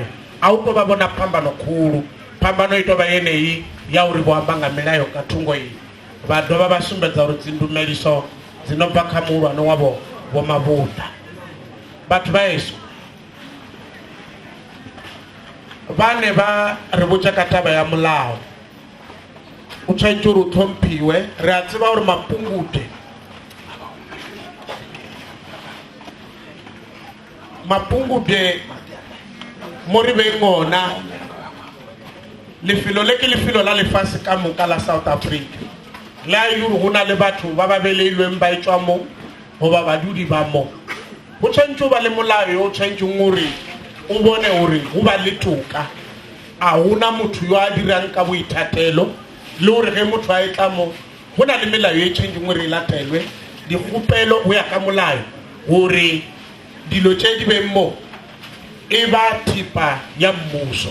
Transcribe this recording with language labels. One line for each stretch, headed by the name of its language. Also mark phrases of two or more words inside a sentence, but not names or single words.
Venda: A u tou vha vhona phambano khulu, phambano i tou vha yeneyi ya uri vho amba nga milayo nga thungo iyi. Vha dovha vha sumbedza uri dzindumeliso dzi no bva kha muhulwane wavho Vho Mabunda. Vhathu vha hezwo vhane vha ri vhutsa ka taba ya mulayo u tshwanetse uri u ṱhomphiwe.
Northern Sotho: Ri a tseba uri Mapungubwe mo re beng ona lefelo le ke lefelo la lefatshe ka moka la South Africa la e uri go na le batho ba ba beleilweng ba etswa mo goba badudi ba mo. Go tshwanetse o ba le molao o tshwanetseng gore o bone gore go ba le toka, a gona motho yo a dirang ka boithatelo le gore ge motho a etla mo go na le melao e tshwanetseng gore e latelwe, dikgopelo go ya ka molao gore dilo tše di beng mo e ba thipa ya mmuso.